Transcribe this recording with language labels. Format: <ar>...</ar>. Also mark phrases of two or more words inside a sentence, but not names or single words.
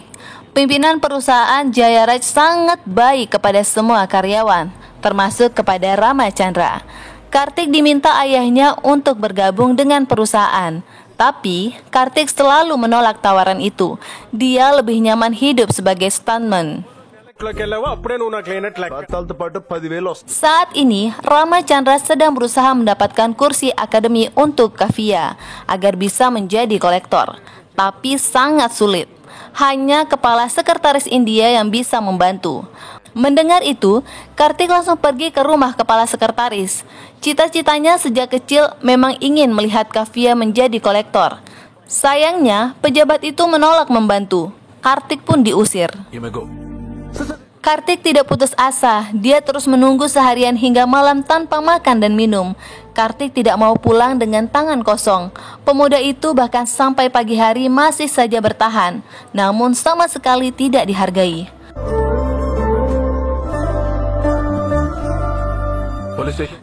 <id>Pimpinan perusahaan Jaya Raj sangat baik kepada semua karyawan, termasuk kepada Ramachandra. Kartik diminta ayahnya untuk bergabung dengan perusahaan. Tapi, Kartik selalu menolak tawaran itu. Dia lebih nyaman hidup sebagai stuntman.</id> <te>బత్తాలతో పాటు 10,000 వస్తుంది.</te> <id>Saat ini, Rama Chandra sedang berusaha mendapatkan kursi akademi untuk Kavia agar bisa menjadi kolektor. Tapi sangat sulit. Hanya kepala sekretaris India yang bisa membantu. Mendengar itu, Kartik langsung pergi ke rumah kepala sekretaris. Cita-citanya sejak kecil memang ingin melihat Kavia menjadi kolektor. Sayangnya, pejabat itu menolak membantu. Kartik pun diusir.</id> <en>You may go.</en> <id>Kartik tidak putus asa. Dia terus menunggu seharian hingga malam tanpa makan dan minum. Kartik tidak mau pulang dengan tangan kosong. Pemuda itu bahkan sampai pagi hari masih saja bertahan, namun sama sekali tidak dihargai.</id> <en>Police station.</en>